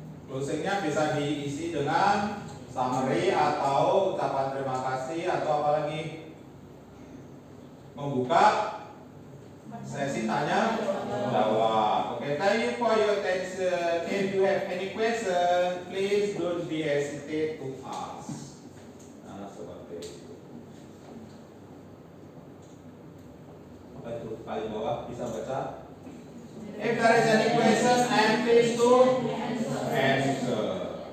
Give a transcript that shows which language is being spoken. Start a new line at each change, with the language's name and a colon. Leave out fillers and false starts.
Indonesian: Closingnya bisa diisi dengan summary atau ucapan terima kasih atau apalagi membuka sesi tanya jawab.
English: Oke, thank you for your attention. If you have any question, please don't be hesitate to ask.
Indonesian: Nah, seperti itu. Apa itu paling bawah bisa baca?
English: If there is any question, I am pleased to answer.